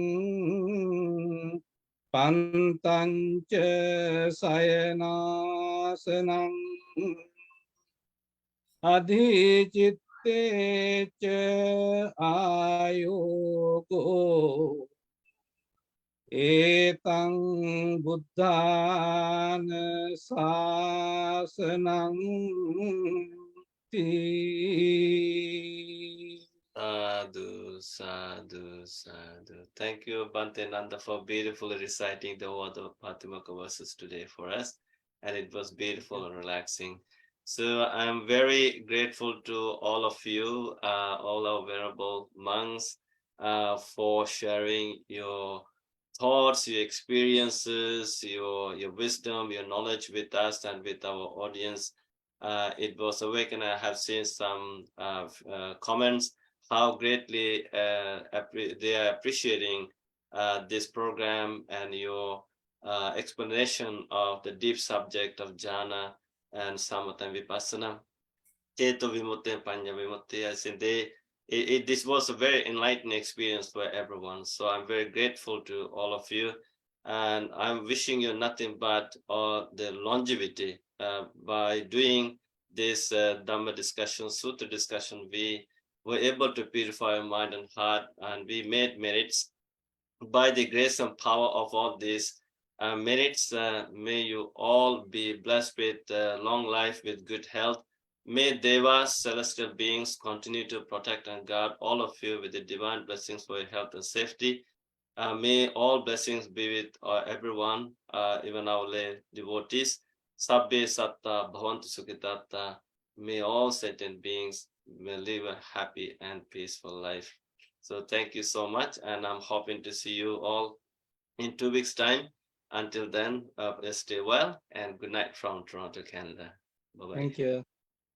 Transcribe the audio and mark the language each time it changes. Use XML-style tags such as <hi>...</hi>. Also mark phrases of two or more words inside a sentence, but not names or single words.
<pi>පන්තංච සයනාසනං අධිචිත්තේච ආයෝගෝ ඒතං බුද්ධාන ශාසනං Sadhu, sadhu, sadhu.</pi> <en>Thank you, Bhante Nanda, for beautifully reciting the word of Patimokkha verses today for us. And it was beautiful and relaxing. So I'm very grateful to all of you, all our venerable monks, for sharing your thoughts, your experiences, your wisdom, your knowledge with us and with our audience. It was awake, and I have seen some comments how greatly they are appreciating this program and your explanation of the deep subject of jhana and samatha and vipassana.</en> <pi>Ceto vimutti and panya vimutti.</pi> <en>I think this was a very enlightening experience for everyone. So I'm very grateful to all of you, and I'm wishing you nothing but the longevity. By doing this Dhamma discussion, Sutra discussion, we were able to purify our mind and heart, and we made merits. By the grace and power of all these merits, may you all be blessed with long life, with good health. May Devas, celestial beings, continue to protect and guard all of you with the divine blessings for your health and safety. May all blessings be with everyone, even our lay devotees.</en> <pi>Sabbe satta bhavantu sukhitatta.</pi> <en>May all sentient beings may live a happy and peaceful life. So thank you so much, and I'm hoping to see you all in 2 weeks' time. Until then, stay well, and good night from Toronto, Canada. Bye-bye. Thank you.</en>